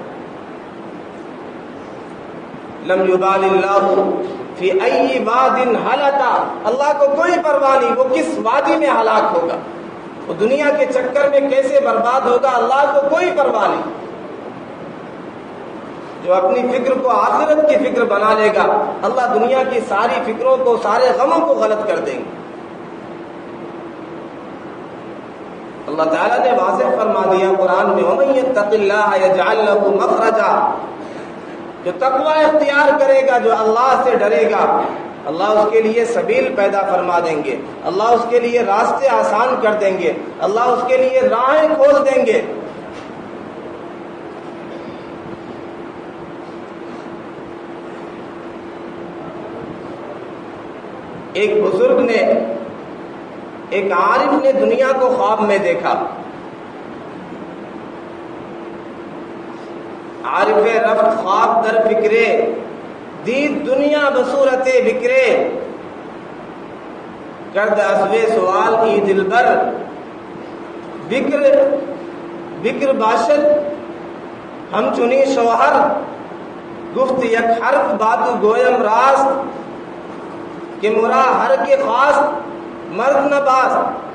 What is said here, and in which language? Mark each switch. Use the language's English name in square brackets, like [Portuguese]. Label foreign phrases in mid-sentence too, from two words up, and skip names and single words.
[Arabic] لم یبال اللہ فی ای واد ہلتا، [Urdu] اللہ کو کوئی پرواہ نہیں وہ کس وادی میں ہلاک ہوگا، وہ دنیا کے چکر میں کیسے برباد ہوگا، اللہ کو کوئی پرواہ نہیں۔ جو اپنی فکر کو آخرت کی فکر بنا لے گا، اللہ دنیا کی ساری فکروں کو، سارے غموں کو غلط کر دیں گے۔ اللہ تعالیٰ نے واضح فرما دیا قرآن میں، [Arabic] وَمَن يَتَّقِ اللَّهَ يَجْعَل لَّهُ مَخْرَجًا، [Urdu] جو تقوی اختیار کرے گا، جو اللہ سے ڈرے گا، اللہ اس کے لیے سبیل پیدا فرما دیں گے، اللہ اس کے لیے راستے آسان کر دیں گے، اللہ اس کے لیے راہیں کھول دیں گے۔ ایک بزرگ نے، ایک عارف نے دنیا کو خواب میں دیکھا۔ [Persian] عارف رفت خواب در فکرے، دید دنیا بصورت بکرے، کرد ازوے سوال ای دلبر، بکر باشد ہم چنی شوہر، گفت یک حرف باتو گویم راست، کہ مرا ہر کے خواست مرد نہ باست،